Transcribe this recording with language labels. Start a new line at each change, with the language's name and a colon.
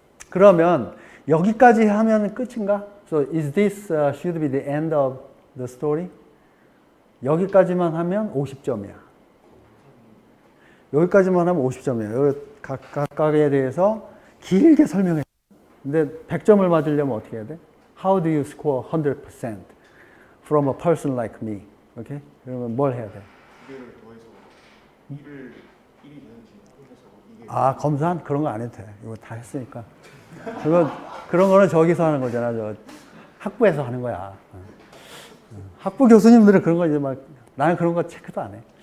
Korean: 그러면 여기까지 하면 끝인가?
English: So is this should be the end of the story?
Korean: 여기까지만 하면 50점이야. 여기까지만 하면 50점이야. 여기 각각에 대해서 길게 설명해. 근데 100점을 맞으려면 어떻게 해야 돼?
English: How do you score 100% from a person like me?
Korean: 오케이? 그러면 뭘 해야 돼? 기회를 더해서 1이 되는지 해서 이게 아, 검사? 그런 거 안 해도 돼. 이거 다 했으니까. 그런 거는 저기서 하는 거잖아. 저 학부에서 하는 거야. 학부 교수님들은 그런 거 이제 막, 나는 그런 거 체크도 안 해.